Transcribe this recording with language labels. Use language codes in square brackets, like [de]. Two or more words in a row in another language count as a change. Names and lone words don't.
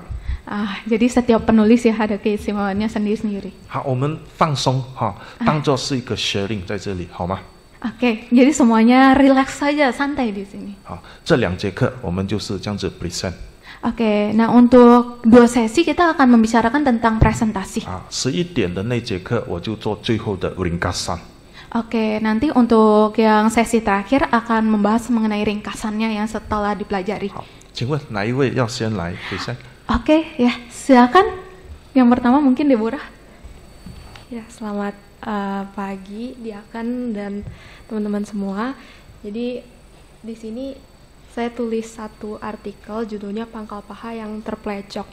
[id] jadi setiap penulis ya ada keistimewaannya sendiri-sendiri. [zh] 好，我们放松哈，当做是一个 sharing 在这里，好吗？ [id] Oke, jadi semuanya relax saja, santai di sini. [zh] 好，这2节课我们就是这样子 present。 [id] Oke, nah untuk 2 sesi kita akan membicarakan tentang presentasi. [zh] 11 点的那节课我就做最后的 ringkasan。 [id] Oke, nanti untuk yang sesi terakhir akan membahas mengenai ringkasannya yang setelah dipelajari. [zh] 好，请问哪一位要先来 present？ [id] Oke, ya silakan. Yang pertama mungkin Deborah. Ya, selamat pagi Diakan dan teman-teman semua. Jadi di sini saya tulis satu artikel judulnya Pangkal Paha yang Terplecok.